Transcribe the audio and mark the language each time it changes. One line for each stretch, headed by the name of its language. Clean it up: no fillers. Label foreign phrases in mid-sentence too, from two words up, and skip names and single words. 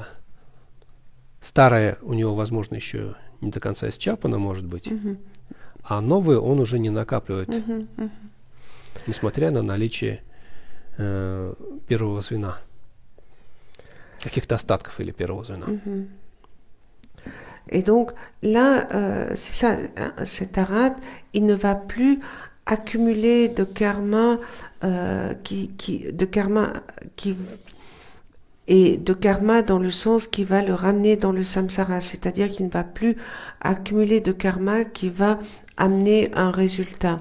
Russian: Старое у него, возможно, еще не до конца исчерпано, может быть, а новое он уже не накапливает, несмотря на наличие первого звена, каких-то остатков или первого звена.
French: Et donc là, c'est ça, cet arat, il ne va plus accumuler de karma de karma dans le sens qui va le ramener dans le samsara, c'est-à-dire qu'il ne va plus accumuler de karma qui va amener un résultat.